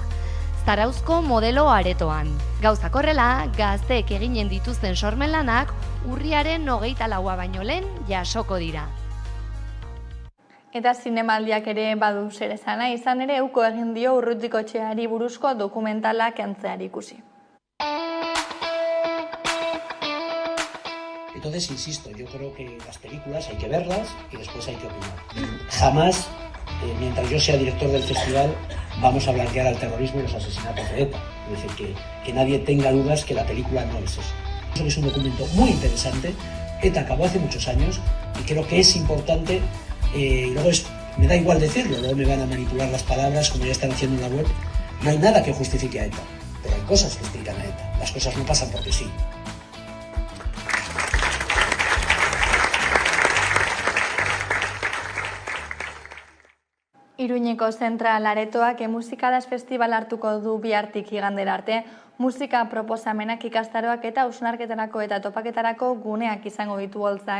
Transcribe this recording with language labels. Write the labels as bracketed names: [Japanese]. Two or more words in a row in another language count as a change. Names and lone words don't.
[Basque] Zarauzko modelo aretoan. Gauzak horrela, gazteek eginen dituzten sormen lanak urriaren 24a baino lehen jasoko dira. Eta zinemaldiak ere badu zer esana, izan ere uko egin dio Urrutikotxeari buruzko dokumentala kentzeari ikusi. [Spanish] Entonces, insisto, yo creo que las películas hay que verlas y después hay que opinar. Jamás, mientras yo sea director del festival, vamos a blanquear al terrorismo y los asesinatos de ETA. Es decir, que nadie tenga dudas que la película no es eso. Eso es un documento muy interesante. ETA acabó hace muchos años y creo que es importante, y luego me da igual decirlo, luego me van a manipular las palabras como ya están haciendo en la web. No hay nada que justifique a ETA, pero hay cosas que explican a ETA. Las cosas no pasan porque sí. [Basque] Iruñeko Zentral Aretoak Musikadas Festival hartuko du bihartik igandera arte, musika proposamenak ikastaroak eta hausnarketarako eta topaketarako guneak izango ditu holtza.